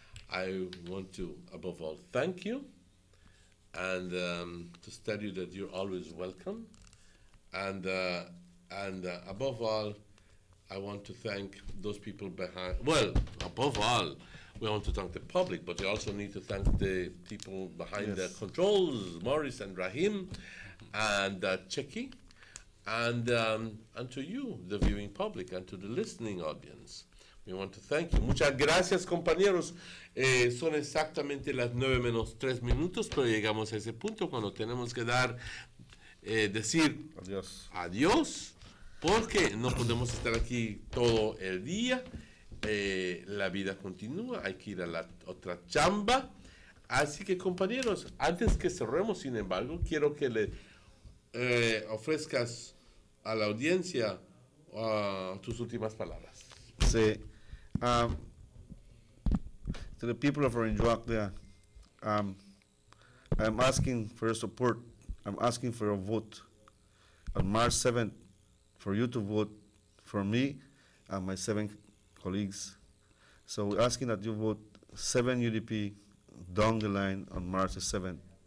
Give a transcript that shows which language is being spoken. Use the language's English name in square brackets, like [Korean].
[English] I want to, above all, thank you, and to tell you that you're always welcome, and above all, I want to thank those people behind. Well, above all, we want to thank the public, but we also need to thank the people behind the controls, Morris and Rahim, and Cheki, and to you, the viewing public, and to the listening audience. We want to thank you. [Spanish] Muchas gracias, compañeros. Son exactamente las 9:03, pero llegamos a ese punto cuando tenemos que decir adiós. Porque no podemos estar aquí todo el día. La vida continúa, hay que ir a la otra chamba. Así que, compañeros, antes que cerremos, sin embargo, quiero que le ofrezcas a la audiencia tus últimas palabras. Sí. [English] To the people of Orange Walk there, I'm asking for your support. I'm asking for your vote on March 7th. For you to vote for me and my 7 colleagues. So we're asking that you vote 7 UDP down the line on March the 7th.